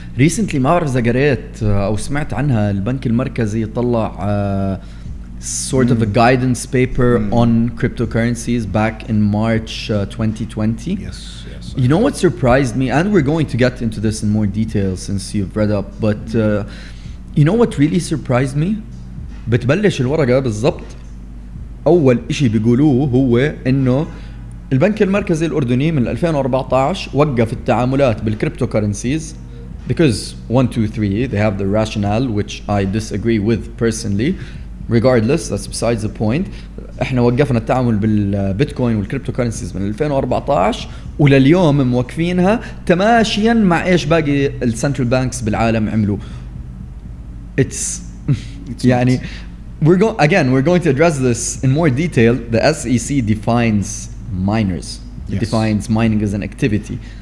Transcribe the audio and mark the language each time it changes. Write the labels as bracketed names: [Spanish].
[English] Recently [Arabic] ما بعرف إذا قريت أو سمعت عنها البنك المركزي طلع [English] sort of a guidance paper on cryptocurrencies back in March 2020. Yes. You know what surprised me, and we're going to get into this in more detail since you've read up, but you know what really surprised me? [Arabic] بتبلش الورقة بالضبط أول إشي بيقولوه هو إنه البنك المركزي الأردني من 2014 وقف التعاملات بالكريبتوكرنسيز [English] because 1, 2, 3 they have the rationale which I disagree with personally. Regardless, that's besides the point. [Arabic] احنا وقفنا التعامل بالبيتكوين والكريبتوكرنسيز من 2014 ولليوم موقفينها تماشيا مع ايش باقي السنترال بانكس بالعالم عملوا. [English] It's يعني we're going to address this in more detail. The SEC defines miners. It defines mining as an activity.